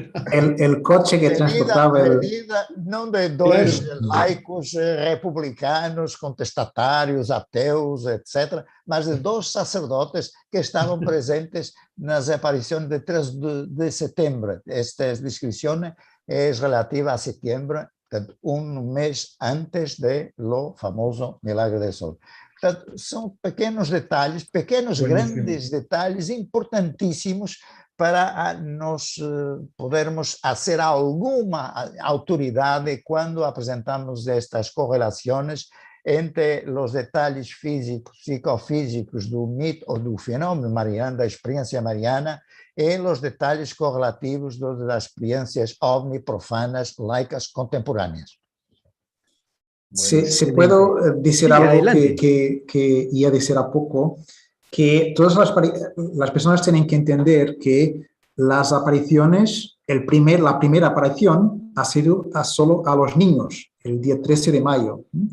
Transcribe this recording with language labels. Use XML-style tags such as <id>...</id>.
<es>El coche que transportaba</es> <pt>não de 2 laicos republicanos, contestatários, ateus, etc., mas de 2 sacerdotes que estavam presentes nas aparições de 3 de setembro. Esta descrição é relativa a setembro, um mês antes</pt> <es>de lo famoso Milagro del Sol.</es> <pt>Portanto, são pequenos detalhes, pequenos, grandes detalhes importantíssimos, para podermos hacer alguma autoridade quando apresentamos estas correlações entre os detalhes físicos, psicofísicos do mito ou do fenômeno mariano, da experiência mariana, e os detalhes correlativos das experiências ovni profanas, laicas, contemporâneas.</pt> <es>Se puedo decir Sí, algo adelante. que iba a decir a poco, que todas las personas tienen que entender que las apariciones, la primera aparición ha sido solo a los niños, el día 13 de mayo.</es>